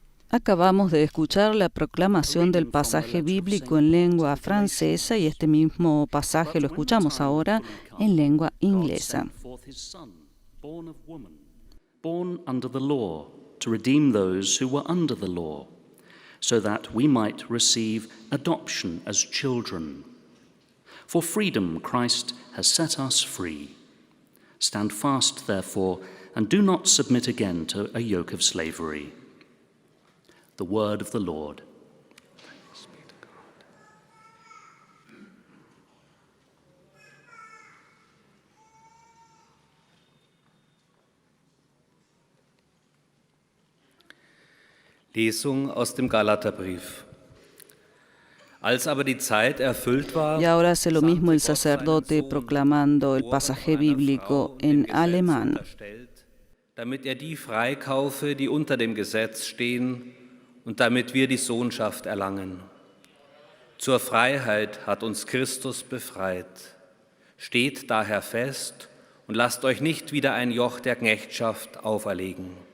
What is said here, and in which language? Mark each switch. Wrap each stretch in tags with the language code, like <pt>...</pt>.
<es>Acabamos de escuchar la proclamación del pasaje bíblico en lengua francesa y este mismo pasaje lo escuchamos ahora en lengua inglesa.</es> <en>Born under the law, to redeem those who were under the law, so that we might receive adoption as children. For freedom Christ has set us free. Stand fast, therefore, and do not submit again to a yoke of slavery. The word of the Lord. Thanks be to God.</en> <de>Lesung aus dem Galaterbrief. Als aber die Zeit erfüllt war,</de> <es>Y ahora hace lo mismo el sacerdote proclamando el pasaje bíblico en alemán.</es> <de>damit die freikaufe, die unter dem Gesetz stehen, und damit wir die Sohnschaft erlangen. Zur Freiheit hat uns Christus befreit. Steht daher fest und lasst euch nicht wieder ein Joch der Knechtschaft auferlegen.</de>